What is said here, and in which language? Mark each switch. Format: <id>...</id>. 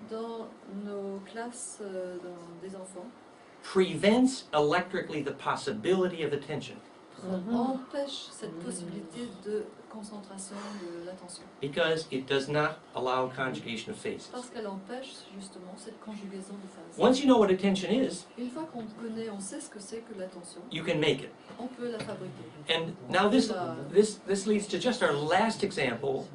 <fr>dans nos classes dans des enfants</fr> <en>prevents electrically the possibility of attention.</en> <fr>empêche cette possibilité de concentration de l'attention.</fr> <en>Because it does not allow conjugation of phases.</en> <fr>Parce qu'elle empêche justement cette conjugaison de phases.</fr> <en>Once you know what attention is,</en> <fr>Une fois qu'on connaît, on sait ce que c'est que l'attention,</fr> <en>you can make it.</en> <fr>on peut la fabriquer.</fr> <en>And now this leads to just our last example,</en>